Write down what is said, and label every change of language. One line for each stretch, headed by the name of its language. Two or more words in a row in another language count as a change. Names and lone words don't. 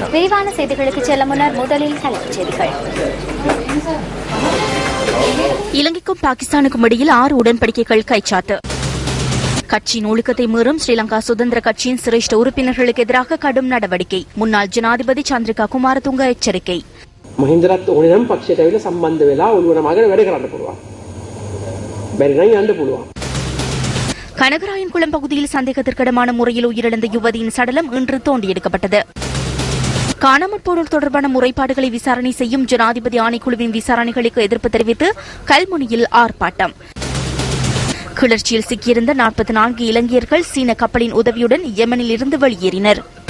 Tamil: விரிவான செய்திகளுக்கு செல்ல முன்னர் முதலில் தலைப்புச் செய்திகள். இலங்கைக்கும் பாகிஸ்தானுக்கும் இடையில் 6 உடன்படிக்கைகள் கைச்சாத்து. கட்சியின் ஒழுக்கத்தை மீறும் ஸ்ரீலங்கா சுதந்திர கட்சியின் சிரேஷ்ட உறுப்பினர்களுக்கு எதிராக கடும் நடவடிக்கை. முன்னாள் ஜனாதிபதி சந்திரிகா குமாரதுங்க எச்சரிக்கை.
Sinhala: මහින්දරත් ඕනේ නම් පක්ෂයට ඇවිල්ලා සම්බන්ධ වෙලා ඔළුවන මගට වැඩ කරන්න පුළුවන්. බැරි නම් යන්න පුළුවන්.
Tamil: கனகராயன்குளம் பகுதியில் சந்தேகத்திற்கிடமான முறையில் உயிரிழந்த யுவதியின் சடலம் இன்று தோண்டி எடுக்கப்பட்டது. காணாமற் போனோர் தொடர்பான முறைப்பாடுகளை விசாரணை செய்யும் ஜனாதிபதி ஆணைக்குழுவின் விசாரணைகளுக்கு எதிர்ப்பு தெரிவித்து கல்முனையில் ஆர்ப்பாட்டம். கிளர்ச்சியில் சிக்கியிருந்த 44 இலங்கையர்கள் சீன கப்பலின் உதவியுடன் யெமனில் இருந்து வெளியேறினர்.